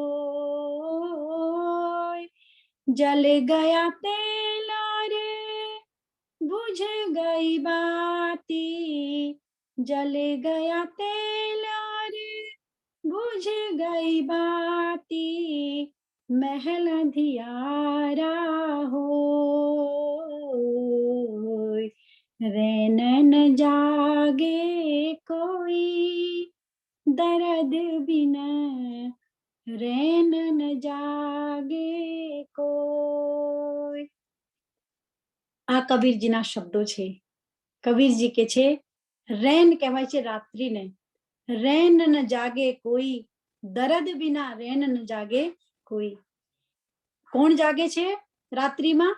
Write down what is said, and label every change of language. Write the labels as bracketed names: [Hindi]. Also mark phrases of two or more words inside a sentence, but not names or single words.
[Hindi] जल गया तेला रे बुझ गई बाती, जल गया तेला रे बुझ गई बाती, महल अंधियारा हो, रैन न जागे कोई दर्द बिना, रैन न जागे કોઈ. [Gujarati] આ કબીરજીના શબ્દો છે. કબીરજી કે છે રેન કહેવાય છે રાત્રિને, [Hindi] रैन न जागे कोई, दर्द बिना रैन न जागे कोई. [Gujarati] કોણ જાગે છે રાત્રિમાં?